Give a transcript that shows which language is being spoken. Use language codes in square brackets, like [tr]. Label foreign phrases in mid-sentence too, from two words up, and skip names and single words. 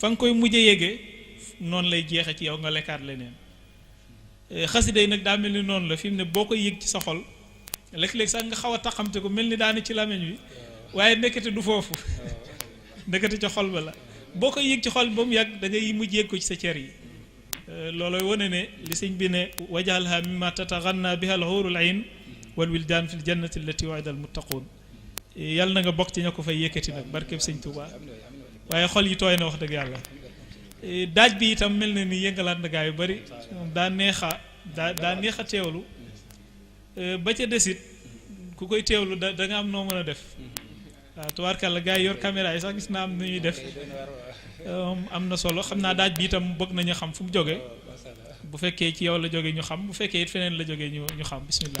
[wo] nga koy mujjee yëgee noonu lay jeexe ci yow nga lekkaat leneen xasida yi nag daa mel ni noonu la fi mu ne boo koy yëg ci sa xol léeg-léeg sax nga xaw a taxamte ko mel ni daane ci làmmiñ wi waaye nekkati du foofu nekkati ca xol ba la boo koy yëg ci xol ba mu yàgg da ngay mujj yëg ko ci sa cër yi loolooy wane ne li sëñ bi ne [ar] وجعلها مما تتغنى بها الحور العين والولدان في الجنة التي وعد المتقون [wo] yàlla na nga bokk ci ña ko fay yëkkati nag barkeb sëñ Touba waaye xol yi tooy na wax dëgg yàlla daaj bi itam mel na ni yëngalaat na gaa yu bari daa neex a teewlu ba ca desit ku koy teewlu da nga am noo mën a def waaw tubaarkàlla gaa yi yor caméra yi sax gis naa am nu ñuy def am na solo xam naa daaj bi itam bëgg nañu xam fu mu jóge bu fekkee ci yow la jóge ñu xam bu fekkee it feneen la jóge ñu xam bismillah.